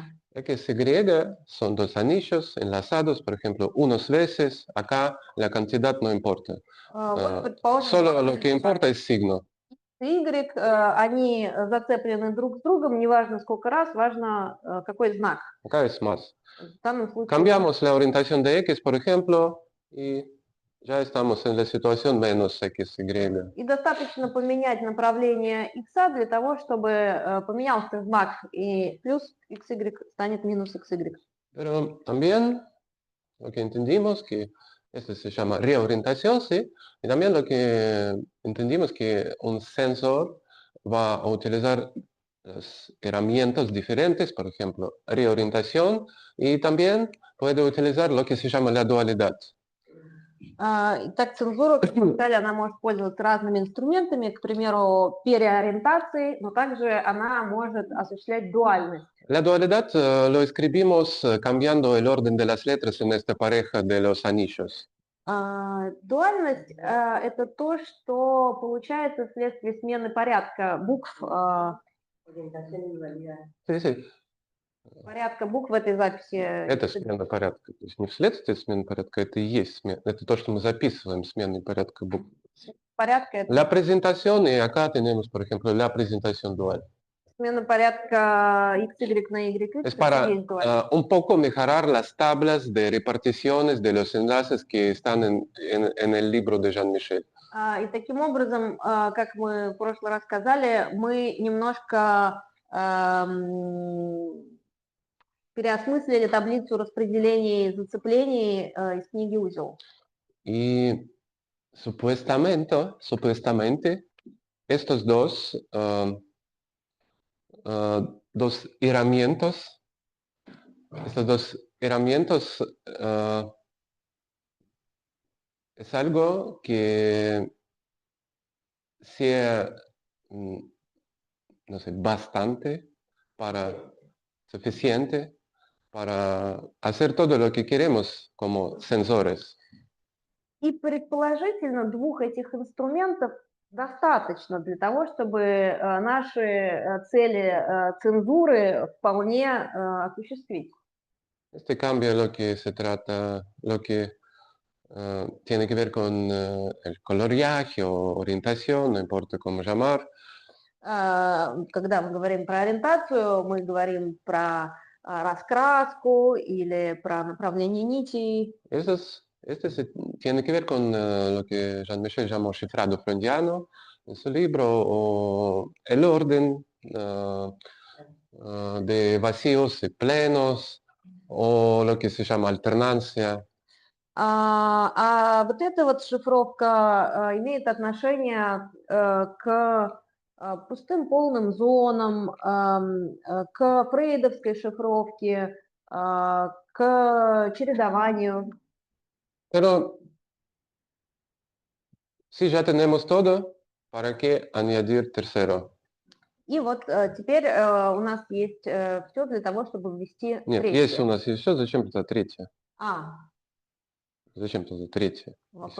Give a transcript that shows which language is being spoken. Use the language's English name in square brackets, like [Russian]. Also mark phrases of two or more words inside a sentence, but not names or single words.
[Spanish] X, Y son dos anillos enlazados, por ejemplo, unas veces, acá la cantidad no importa. [Russian] Вот, предположим, [Spanish] Solo lo que importa es signo. Y, [Russian] они зацеплены друг с другом, неважно сколько раз, важно какой знак. [Spanish] Acá es más. [Russian] В данном случае [Spanish] Cambiamos la orientación de X, por ejemplo, y ya estamos en la situación menos XY. [Russian] и достаточно поменять направление x для того, чтобы поменялся знак, и плюс xy станет минус xy. [Spanish] Pero también lo que entendimos que esto se llama reorientación, ¿sí? Y también lo que entendimos que un sensor va a utilizar las herramientas diferentes, por ejemplo, reorientación, y también puede utilizar lo que se llama la dualidad. [Russian] Итак, цензура, как мы сказали, она может пользоваться разными инструментами, к примеру, переориентацией, но также она может осуществлять дуальность. [Spanish] La dualidad lo escribimos cambiando el orden de las letras en esta pareja de los anillos. [Russian] Дуальность это то, что получается вследствие смены порядка букв, [Spanish] Orientación y dualidad. Sí, sí, [Russian] порядка букв в этой записи. это смена порядка. То есть не вследствие смены порядка, это и есть смена. Это то, что мы записываем, сменой порядка букв. Порядка это [Spanish] La presentación, y acá tenemos, por ejemplo, la presentación dual. [Russian] смена порядка XY на YX. [Spanish] Es [Russian] это [Spanish] para [Russian] есть дуальность. [Spanish] un poco mejorar las tablas de reparticiones de los enlaces que están en el libro de Jean-Michel. [Russian] И таким образом, как мы в прошлый раз сказали, мы немножко переосмыслили таблицу распределений зацеплений из книги «Узел». [Spanish] Y supuestamente, estos dos herramientas, es algo que sea, no sé, suficiente para hacer todo lo que queremos como sensores. [Russian] И предположительно двух этих инструментов достаточно для того, чтобы наши цели цензуры вполне осуществить. [Spanish] Este cambio lo que se trata, lo que tiene que ver con el coloreaje o orientación, no importa cómo llamar. [Russian] Когда мы говорим про ориентацию, мы говорим про раскраску или про направление нитей. [Spanish] Tiene que ver con lo que Jean-Michel llamó cifrado freudiano en su libro, o el orden de vacíos y plenos, o lo que se llama alternancia. [Russian] Вот эта вот шифровка имеет отношение к пустым полным зонам, к фрейдовской шифровке, к чередованию. [Spanish] Pero si ya tenemos todo, ¿para qué añadir tercero? [Russian] И вот теперь у нас есть все для того, чтобы ввести Нет, третье. есть у нас еще, зачем это третье? Зачем это третье? Если